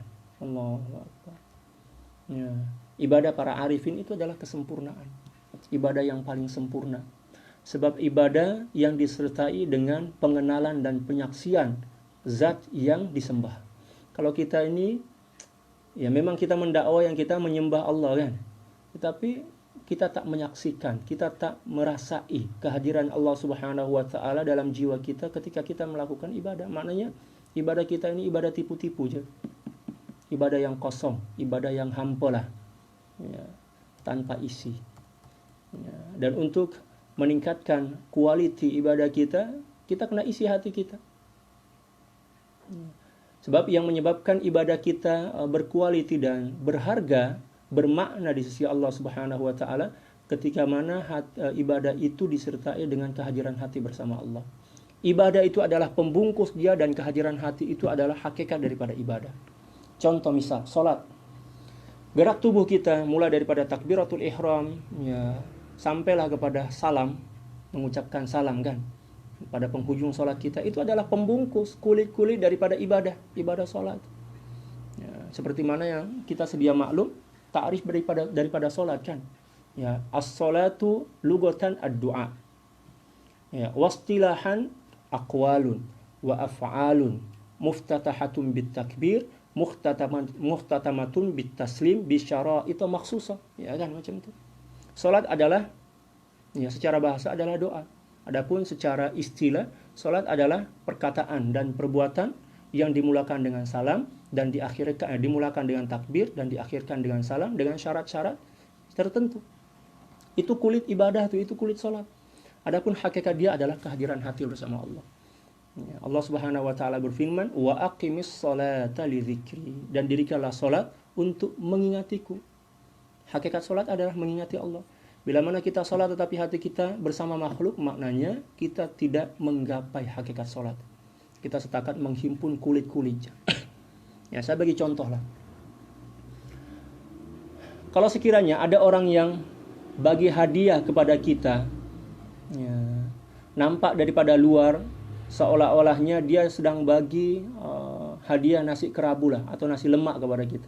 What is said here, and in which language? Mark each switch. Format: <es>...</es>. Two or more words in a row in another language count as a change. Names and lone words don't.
<ar>الله أكبر.</ar> <ms>Ya, ibadah para arifin itu adalah kesempurnaan. Ibadah yang paling sempurna. Sebab ibadah yang disertai dengan pengenalan dan penyaksian zat yang disembah. Kalau kita ini ya memang kita mendakwa yang kita menyembah Allah kan. Tetapi kita tak menyaksikan, kita tak merasai kehadiran Allah</ms> <ar>سبحانه وتعالى</ar> <ms>dalam jiwa kita ketika kita melakukan ibadah. Maknanya ibadah kita ini ibadah tipu-tipu je. Ibadah yang kosong, ibadah yang hampa lah. Ya, tanpa isi. Ya, dan untuk meningkatkan kualiti ibadah kita, kita kena isi hati kita. Sebab yang menyebabkan ibadah kita berkualiti dan berharga, bermakna di sisi Allah</ms> <ar>سبحانه وتعالى</ar> <ms>ketika mana ibadah itu disertai dengan kehadiran hati bersama Allah. Ibadah itu adalah pembungkus dia dan kehadiran hati itu adalah hakikat daripada ibadah. Contoh misal, solat. Gerak tubuh kita mulai daripada</ms> <ar>تكبيرة الإحرام</ar> <ms>ya, sampailah kepada salam, mengucapkan salam kan. pada penghujung sholat kita, itu adalah pembungkus kulit-kulit daripada ibadah sholat. Ya, seperti mana yang kita sedia maklum ta'rif daripada sholat kan. Ya,</ms> <ar>الصلاة لغة الدعاء. Ya, واصطلاحا أقوال وأفعال مفتتحة بالتكبير مختتمة بالتسليم بشرائط مخصوصة.</ar> <ms>Ya kan macam itu. Salat adalah ya secara bahasa adalah doa. Adapun secara istilah salat adalah perkataan dan perbuatan yang dimulakan dengan salam dan dimulakan dengan takbir dan diakhirkan dengan salam dengan syarat-syarat tertentu. Itu kulit ibadah itu kulit salat. Adapun hakikat dia adalah kehadiran hati bersama Allah. Ya, Allah</ms> <ar>سبحانه وتعالى</ar> <ms>berfirman,</ms> <ar>"وأقم الصلاة لذكري."</ar> <ms>Dan dirikanlah salat untuk mengingatiku. Hakikat salat adalah mengingati Allah. Bila mana kita salat tetapi hati kita bersama makhluk, maknanya kita tidak menggapai hakikat salat. Kita setakat menghimpun kulit-kulit. Ya, saya bagi contoh lah. Kalau sekiranya ada orang yang bagi hadiah kepada kita, ya, nampak daripada luar seolah-olahnya dia sedang bagi hadiah nasi kerabu lah atau nasi lemak kepada kita.</ms>